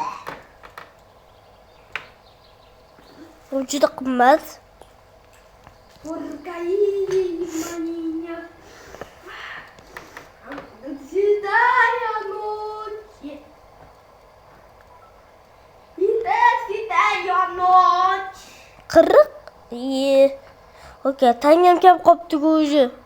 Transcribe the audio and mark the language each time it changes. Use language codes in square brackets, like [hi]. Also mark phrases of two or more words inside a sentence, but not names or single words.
[uz] Bu juda qimmat. [ru] Поркаимания. Седая ночь. Седая ночь. [uz] Qirq. Okey, tangam kelib qopti-ku o'zi.